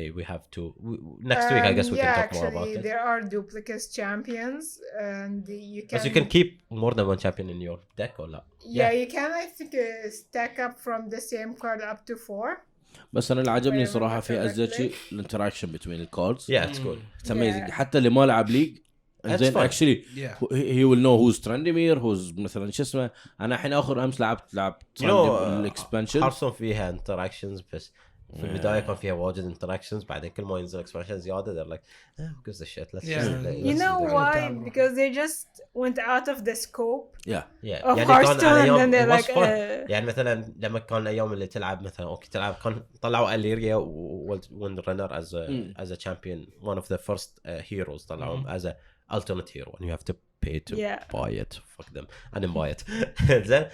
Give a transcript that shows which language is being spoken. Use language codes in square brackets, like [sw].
[en] We have to next week. I guess we can talk more about it. There are duplicate champions, and you can. But you can keep more than one champion in your deck, or not? Yeah, you can. I think stack up from the same card up to 4. [ar] بس أنا اللي عجبني صراحة في أزدشي الانتراكشن [en] between the cards. Yeah, it's cool. It's amazing. [ar] حتى اللي ما لعب ليج. زين [en] actually he will know who's Trandemir, who's [ar] مثلا شو اسمه. أنا الحين آخر أمس لعبت الإكسبانشن. حرصهم فيها interactions بس في البداية كان فيها واجد interactions بعدين كل ما ينزل expansion زيادة [en] they're like who gives a shit let's you know why because they just went out of the scope of Hearthstone and then they're like [ar] يعني مثلا لما كان الأيام اللي تلعب مثلا أوكي تلعب كان طلعوا أليريا وين [en] runner as a champion one of the first heroes [ar] طلعوهم [en] as a alternate hero and you have to pay to buy it fuck them I didn't buy it [ar] زين